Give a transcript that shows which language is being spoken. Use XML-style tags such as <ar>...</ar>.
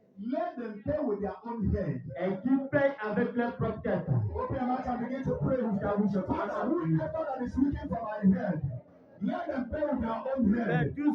<en>let them pay with their own head.</en> <fr>Et qu'ils payent avec leur propre tête.</fr> <en>Open your mouth and begin to pray with your wishes. Father, whoever that is looking for my head, let them pay with their own head.</en>